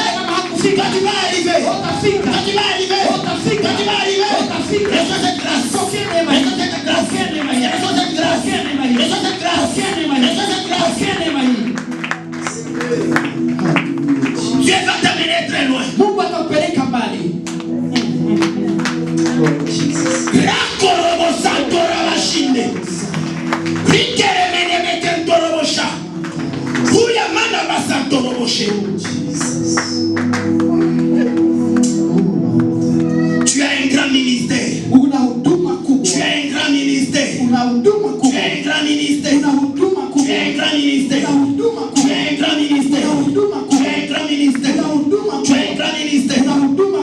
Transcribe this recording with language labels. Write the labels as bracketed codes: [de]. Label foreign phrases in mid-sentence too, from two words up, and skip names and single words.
[fr] Toi tu vas arriver. Toi tu vas arriver. Toi tu vas arriver. Reçois cette grâce. Reçois cette grâce. Reçois cette grâce. Reçois cette grâce. Reçois cette grâce. Dieu va t'amener très loin. Rakorobo santora machine. Rikere mene metentoro bosha. Kuya mana basantoro boshe. Tu as un grand ministère. Tu as un grand ministère. Tu as un grand ministère. Tu as un grand ministère. Tu as un grand ministère. Tu as un grand ministère. Tu as un grand ministère. Tu as un grand ministère. Tu as un grand ministère.